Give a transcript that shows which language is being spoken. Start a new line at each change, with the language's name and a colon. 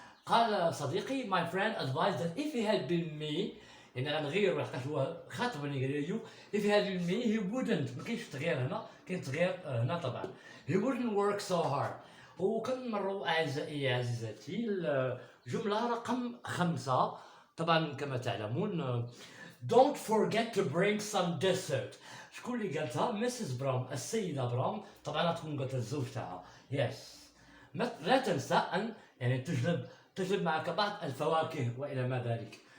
Arabic: قال صديقي
English: my friend advised that if he had been me،
Arabic: يعني غنغير لحقاش هو خاطبني قال لي
English: if he had been me he wouldn't،
Arabic: ما كاينش تغيير هنا، كاين تغيير هنا طبعا.
English: he wouldn't work so hard.
Arabic: وكنمروا أعزائي عزيزاتي الجملة رقم 5. طبعا كما تعلمون
English: don't forget to bring some dessert.
Arabic: شكون اللي قالتها؟ ميسيس براون، السيدة براون، طبعا تكون قالت الزوج تاعها. يس. لا تنسى أن يعني تجلب معك بعض الفواكه وإلى ما ذلك.